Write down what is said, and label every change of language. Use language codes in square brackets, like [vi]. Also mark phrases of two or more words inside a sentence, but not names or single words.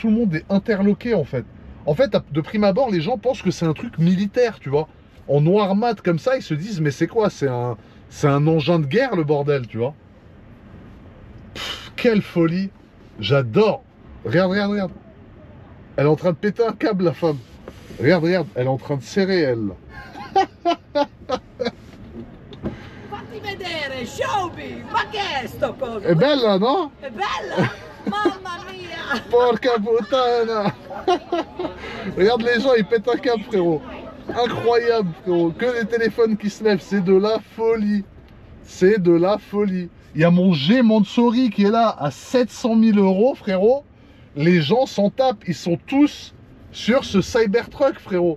[fr] On dirait Terminator la bagnole, frérot. Quand tu vois le long LED, tu vas voir là, je vais te la présenter de l'extérieur après. C'est dingue, regarde, tout le monde est interloqué en fait. En fait, de prime abord, les gens pensent que c'est un truc militaire, tu vois. en noir mat comme ça, ils se disent mais c'est quoi? C'est un engin de guerre le bordel, tu vois. Pff, quelle folie. J'adore. Regarde, regarde, regarde. Elle est en train de péter un câble, la femme. Regarde, regarde, elle est en train de serrer, elle. [it] Fatti vedere, Showbi! Ma che è sto coso? È bella, no? È bella? Mamma mia! Porca puttana. [fr] Regarde les gens, ils pètent un câble, frérot. Incroyable, frérot. Que des téléphones qui se lèvent, c'est de la folie. C'est de la folie. Il y a mon G Mansouri qui est là à 700 000 €, frérot. Les gens s'en tapent, ils sont tous sur ce Cybertruck, frérot.